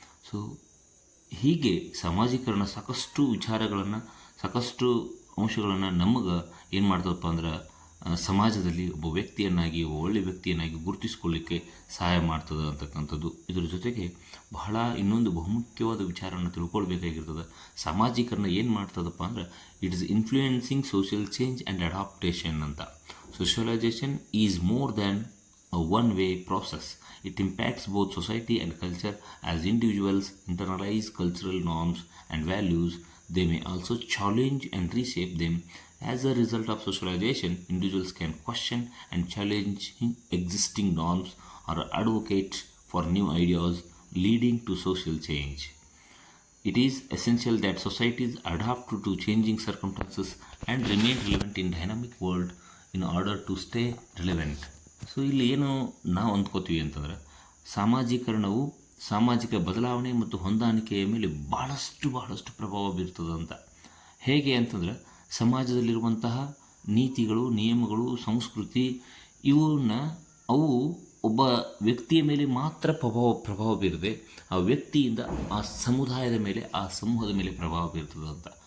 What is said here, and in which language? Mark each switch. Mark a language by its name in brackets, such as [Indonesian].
[Kannada] So ಹೀಗೆ ಸಾಮಾಜೀಕರಣ ಸಾಕಷ್ಟು ವಿಚಾರಗಳನ್ನು, ಸಾಕಷ್ಟು ಅಂಶಗಳನ್ನು ನಮಗೆ ಏನು ಮಾಡ್ತದಪ್ಪ ಅಂದ್ರೆ ಸಮಾಜದಲ್ಲಿ ಒಬ್ಬ ವ್ಯಕ್ತಿಯನ್ನಾಗಿ, ಒಳ್ಳೆಯ ವ್ಯಕ್ತಿಯನ್ನಾಗಿ ಗುರುತಿಸ್ಕೊಳ್ಳಿಕ್ಕೆ ಸಹಾಯ ಮಾಡ್ತದೆ ಅಂತಕ್ಕಂಥದ್ದು. ಇದರ ಜೊತೆಗೆ ಬಹಳ ಇನ್ನೊಂದು ಬಹುಮುಖ್ಯವಾದ ವಿಚಾರವನ್ನು ತಿಳ್ಕೊಳ್ಬೇಕಾಗಿರ್ತದೆ. ಸಾಮಾಜೀಕರಣ ಏನು ಮಾಡ್ತದಪ್ಪ ಅಂದ್ರೆ [English] it is influencing social change and adaptation [Kannada] ಅಂತ. [English] Socialization is more than a one-way process. It impacts both society and culture. As individuals internalize cultural norms and values, they may also challenge and reshape them. As a result of socialization, individuals can question and challenge existing norms or advocate for new ideas, leading to social change. It is essential that societies adapt to changing circumstances and remain relevant in dynamic world in order to stay relevant. [Kannada] So ಇಲ್ಲಿ ಏನು ನಾವು ಅಂದ್ಕೋತೀವಿ ಅಂತಂದ್ರೆ ಸಾಮಾಜೀಕರಣವು ಸಾಮಾಜಿಕ ಬದಲಾವಣೆ ಮತ್ತು ಹೊಂದಾಣಿಕೆಯ ಮೇಲೆ ಬಹಳಷ್ಟು ಪ್ರಭಾವ ಬೀರ್ತದೆ ಅಂತ. ಹೇಗೆ ಅಂತಂದ್ರೆ ಸಮಾಜದಲ್ಲಿರುವಂತಹ ನೀತಿಗಳು, ನಿಯಮಗಳು, ಸಂಸ್ಕೃತಿ ಅವು ಒಬ್ಬ ವ್ಯಕ್ತಿಯ ಮೇಲೆ ಮಾತ್ರ ಪ್ರಭಾವ ಬೀರದೆ ಆ ವ್ಯಕ್ತಿಯಿಂದ ಆ ಸಮುದಾಯದ ಮೇಲೆ, ಆ ಸಮೂಹದ ಮೇಲೆ ಪ್ರಭಾವ ಬೀರ್ತದೆ ಅಂತ.